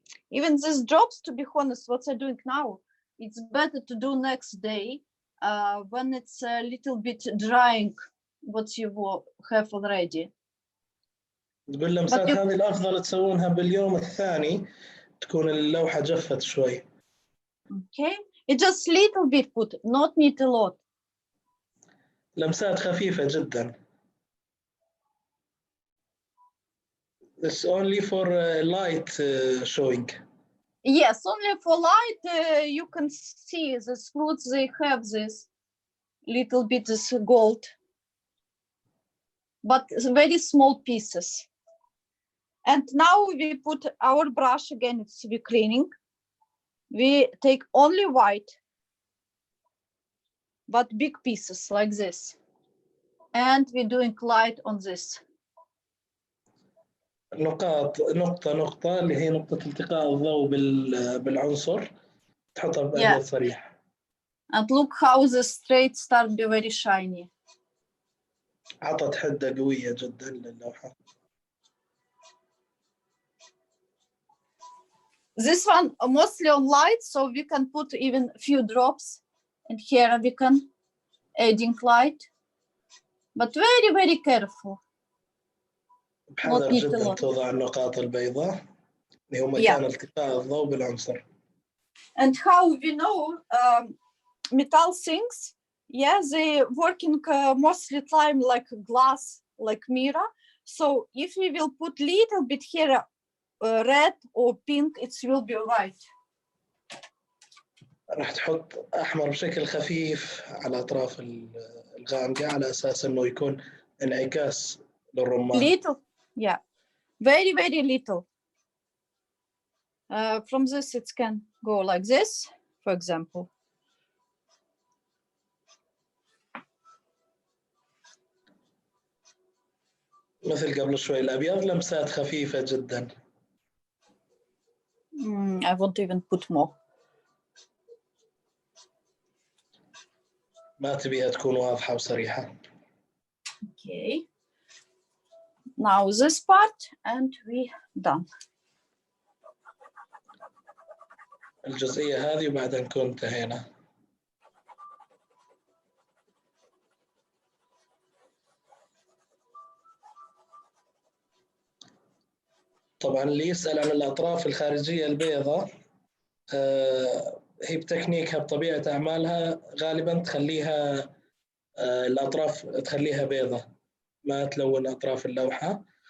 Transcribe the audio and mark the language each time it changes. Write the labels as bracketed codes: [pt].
[en] Even these jobs, to be honest, what I'm doing now, it's better to do next day when it's a little bit drying what you have already. [ar] تقول لمسات هذه الأفضل تسوونها باليوم الثاني تكون اللوحة جفت شوي. [en] Okay, it's just little bit put, not need a lot. [ar] لمسات خفيفة جدا. [en] It's only for light showing. Yes, only for light you can see these fruits, they have this little bit this gold, but very small pieces. And now we put our brush again, it's we cleaning. We take only white, but big pieces like this. And we're doing light on this. [ar] نقاط نقطة اللي هي نقطة التقاء الضوء بالعنصر تحطها بأبيض صريح. [en] And look how the straight start to be very shiny. [ar] عطت حدة قوية جدا للوحة. [en] This one mostly on light, so we can put even a few drops. And here we can adding light, but very, very careful. [ar] بحذر جدا توضع النقاط البيضاء اللي هو مكان التقاء الضوء بالعنصر. [en] And how we know metal things, they working mostly time like glass, like mirror. So if we will put little bit here red or pink, it will be right. [ar] راح تحط أحمر بشكل خفيف على أطراف الغامقة على أساس إنه يكون انعكاس للرمان. [en] Little, very, very little. From this it can go like this, for example. [ar] مثل قبل شوي الأبيض لمسات خفيفة جدا. [en] I won't even put more. [ar] ما تبيها تكون واضحة وصريحة. [en] Okay. Now this part and we done. [ar] الجزئية هذه وبعدها نكون انتهينا. طبعا اللي يسأل عن الأطراف الخارجية البيضاء هي بتكنيكها بطبيعة أعمالها غالبا تخليها الأطراف تخليها بيضة ما تلون أطراف اللوحة.